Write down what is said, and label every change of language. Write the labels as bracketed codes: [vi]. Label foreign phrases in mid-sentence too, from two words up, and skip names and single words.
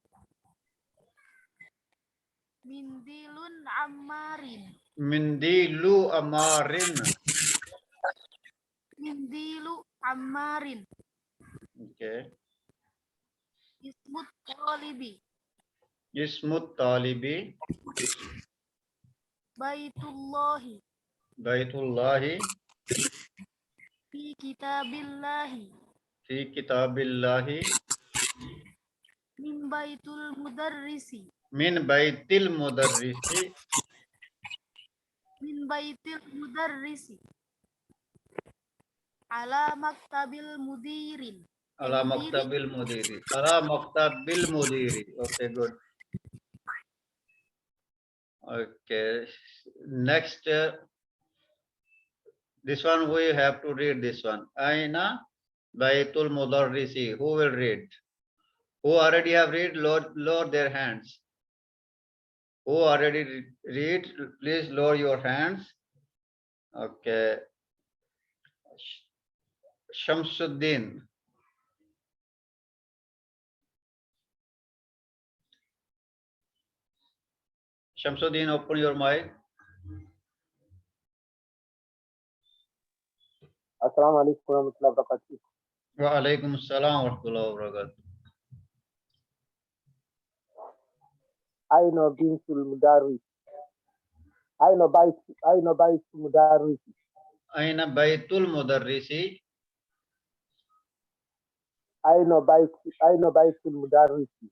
[ar] منديل عمار. منديل عمار. منديل عمار. [en] Okay. [ar] اسم الطالب. اسم الطالب. Baitullahi. Baitullahi. في كتاب الله. في كتاب الله. من بيت المدرس. من بيت المدرس. من بيت المدرس. على مكتب المدير. على مكتب المدير. على مكتب المدير. [en] Okay, good. Okay. Next, This one we have to read this one. [ar] أين بيت المدرس. [en] Who will read? Who already have read, lower their hands. Who already read, please lower your hands. Okay. Shamsuddin. Shamsuddin, open your mic. [ar] السلام عليكم ورحمة الله وبركاته. وعليكم السلام ورحمة الله وبركاته. أين بنت المدرس. أين بيت المدرس. أين بيت المدرس. أين بيت المدرس.